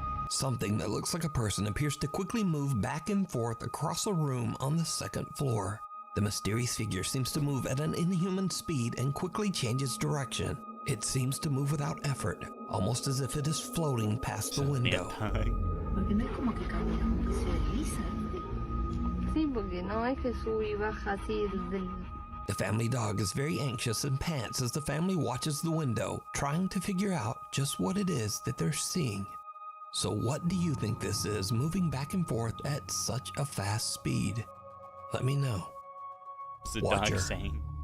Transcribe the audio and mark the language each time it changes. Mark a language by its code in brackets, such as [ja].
[en] Something that looks like a person appears to quickly move back and forth across a room on the second floor. The mysterious figure seems to move at an inhuman speed and quickly changes direction. It seems to move without effort, almost as if it is floating past the window. [es] Porque no es como que camina muy se desliza. Sí, porque no es que sube y baja así del... [en] The family dog is very anxious and pants as the family watches the window, trying to figure out just what it is that they're seeing. So what do you think this is, moving back and forth at such a fast speed? Let me know. What's the Watcher. dog saying?